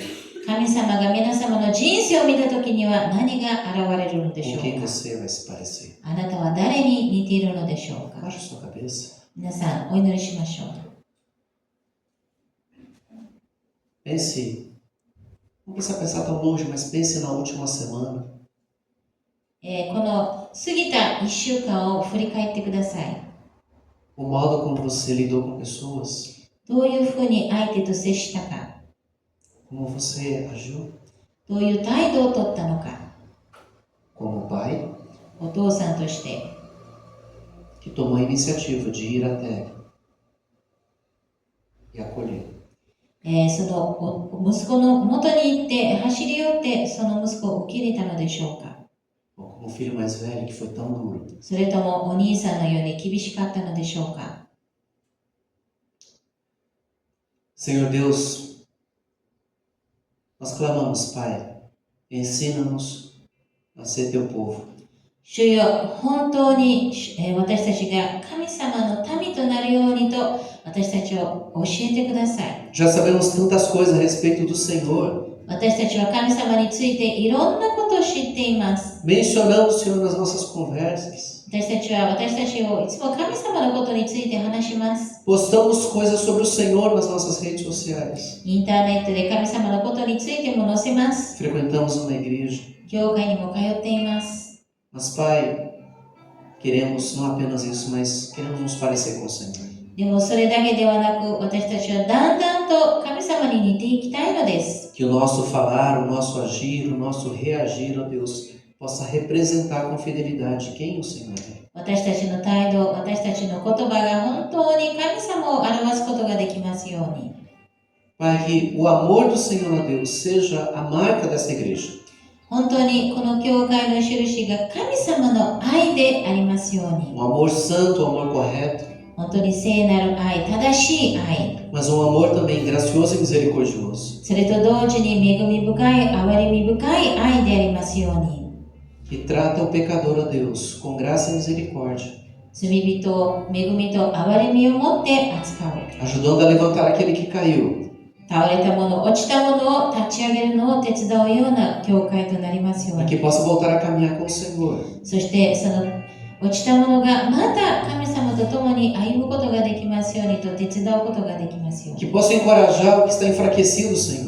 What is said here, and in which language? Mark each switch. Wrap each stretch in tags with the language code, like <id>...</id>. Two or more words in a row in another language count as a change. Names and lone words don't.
<ja>神様が皆様の人生を見たときには何が現れるのでしょ</ja> <pt>Com quem</pt> <ja>うか。</ja> <pt>você vai se parecer?</pt> <ja>あなたは誰に似ているのでしょうか。</ja> <pt>Baixe sua cabeça.</pt> <ja>皆さんお祈りしましょう。</ja> <pt>Pense, não precisa pensar tão longe, mas pense na última semana.</pt> <ja>この過ぎた1週間を振り返ってください。</ja> <pt>O modo como você lidou com pessoas,</pt> <ja>どういうふうに相手と接したか、</ja> <pt>como você agiu</pt> <ja>どういう態度をとったのか、</ja> <pt>como pai</pt> <ja>お父さんとして、</ja> <pt>que tomou a iniciativa de ir até e acolher.</pt> <ja>その息子の元に行って走り寄ってその息子を受け入れたのでしょうか。</ja> <pt>Ou como o filho mais velho que foi tão duro.</pt> <ja>それともお兄さんのように厳しかったのでしょうか。</ja> <pt>Senhor Deus, nós clamamos, Pai, ensina-nos a ser teu povo.</pt> <ja>主よ、本当に私たちが神様の民となるようにと私たちを教えてください。</ja> <pt>Já sabemos tantas coisas a respeito do Senhor.</pt> <ja>私たちは神様についていろんなことと知っています。</ja> <pt>Mencionamos o Senhor nas nossas conversas.</pt> <ja>私たちは私たちをいつも神様のことについて話します。</ja> <pt>Postamos coisas sobre o Senhor nas nossas redes sociais.</pt> <ja>インターネットで神様のことについても載せます。</ja> <pt>Frequentamos uma igreja.</pt> <ja>教会にも通っています。</ja> <pt>Mas, Pai, queremos não apenas isso, mas queremos nos parecer com o Senhor.</pt> <ja>でもそれだけではなく、私たちはだんだんと神様に似ていきたいのです。</ja> <pt>Que o nosso falar, o nosso agir, o nosso reagir, ó Deus, possa representar com fidelidade quem o Senhor é.</pt> <ja>私たちの態度、私たちの言葉が本当に神様を表すことができますように。</ja> <pt>Pai, que o amor do Senhor, ó Deus, seja a marca desta igreja.</pt> <ja>本当にこの教会の印が神様の愛でありますように。</ja> <pt>Um amor santo, um amor correto,</pt> <ja>本当に聖なる愛、正しい愛。</ja> <pt>mas um amor também gracioso e misericordioso.</pt> <ja>それと同時に恵み深い、憐れみ深い愛でありますように。</ja> <pt>Que trata o pecador, ó Deus, com graça e misericórdia,</pt> <ja>罪人を恵みと憐れみを持って扱う。</ja> <pt>ajudando a levantar aquele que caiu,</pt> <ja>倒れたもの、落ちたものを立ち上げるのを手伝うような教会となりますよう</ja> <pt>para</pt> <ja>に。</ja> <pt>que possa voltar a caminhar com o Senhor.</pt> <ja>そしてその落ちたものがまた神様と共に歩むことができますようにと手伝うことができますように。</ja> <pt>Que possa encorajar o que está enfraquecido, Senhor.</pt>